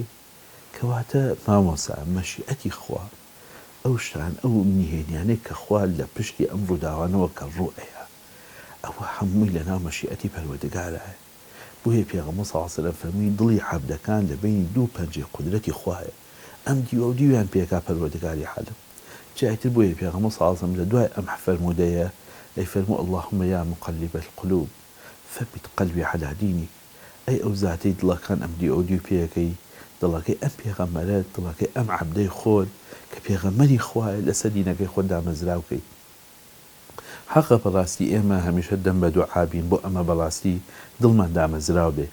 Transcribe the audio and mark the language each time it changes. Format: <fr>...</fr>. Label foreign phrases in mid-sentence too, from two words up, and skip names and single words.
<ckb>کەواتە مامۆسا مەشیئەتی خوا ئەو شتان ئەو نهێنیانەی کە خوا لە پشتی ئەم ڕووداوانەوە کە ڕوئەیە ئەوە هەمووی لەناو مەشیئەتی پەروەردگارایە. بۆیە پێغەمبەر</ckb> <ar>صلی الله علیه و سلم</ar> <ckb>فەرمی دڵی عەبدەکان لە بینی دوو پەنجەی قودرەتی خوایە. ئەم دیوە و دیویان پێکا پەروەردگاری عالەم. جایتر بۆیە پێغەمبەر</ckb> <ar>صلی الله علیه و سلم</ar> <ckb>لە دوای ئەم فەرمودەیە ئەیفەرموو</ckb> <ar>اللهم یا مقلب القلوب ثبت قلبي على دينك.</ar> <ckb>ئەی ئەو زاتەی دڵەکان ئەم دی و دیو پێکەی، دڵەکەی ئەم پێغەمبەرە، دڵەکەی ئەم عەبدەی خۆت کە پێغەمبەری خوایە لەسەر دینەکەی خۆت دامەزراوکەی. حەقە بەڕاستی ئێمە هەمیشە دەم بە دوعا بین بۆ ئەمە بەڕاستی دڵمان دامەزراو بێ.</ckb>